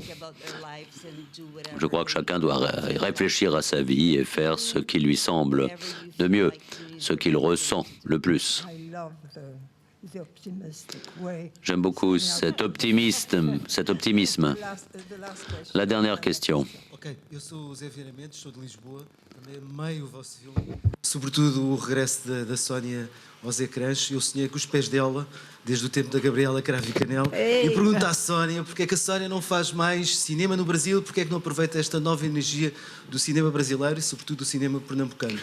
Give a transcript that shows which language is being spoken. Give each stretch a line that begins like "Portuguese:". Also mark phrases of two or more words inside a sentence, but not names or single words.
French: Je crois que chacun doit réfléchir à sa vie et faire ce qui lui semble de mieux, ce qu'il ressent le plus. J'aime beaucoup cet optimisme. La dernière question.
Portuguese: Eu sou o Zé Vieira Mendes, sou de Lisboa, também amei o vosso filme, sobretudo o regresso da Sónia aos ecrãs. Eu sonhei com os pés dela, desde o tempo da Gabriela Cravo e Canel. E pergunto à Sónia, porque é que a Sónia não faz mais cinema no Brasil, porque é que não aproveita esta nova energia do cinema brasileiro e sobretudo do cinema pernambucano.